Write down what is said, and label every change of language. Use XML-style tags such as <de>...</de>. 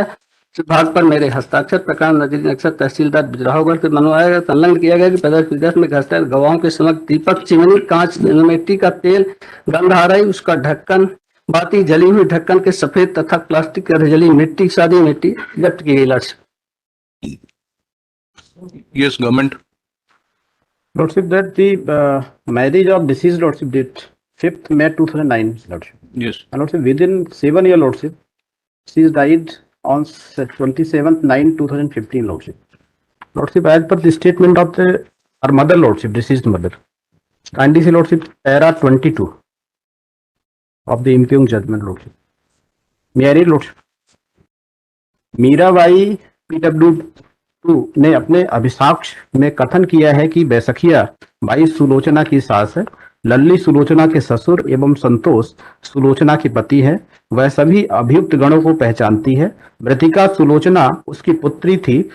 <hi>इस भाग पर मेरे हस्ताक्षर प्रकरण नजरी नक्शा तहसीलदार बिजराहोगढ़ से बनवाया गया। संलग्न किया गया कि प्रदर्श में घटना गवाहों के समक्ष दीपक चिमनी, कांच, मिट्टी का तेल, गंधहाराई, उसका ढक्कन, बाती, जली हुई ढक्कन के सफेद तथा प्लास्टिक की जली मिट्टी, सादी मिट्टी जब्त की गई।</hi> <en>Yes, government. Lordship, that the marriage of deceased Lordship date 5th May 2009, Lordship. Yes. And Lordship, within 7 years, Lordship, she died on 27/9/2015, Lordship. Lordship, as per the statement of her mother, Lordship, deceased mother, kindly see, Lordship, para 22 of the impugned judgment, Lordship. Married, Lordship.</en> <hi>Mirabai PW2 ने अपने अभिसाक्ष में कथन किया है कि बैसखिया by Sulochana की सास है, लल्ली सुलोचना के ससुर एवं संतोष सुलोचना के पति है। वह सभी अभियुक्त गणों को पहचानती है। मृतिका सुलोचना उसकी पुत्री थी।</hi>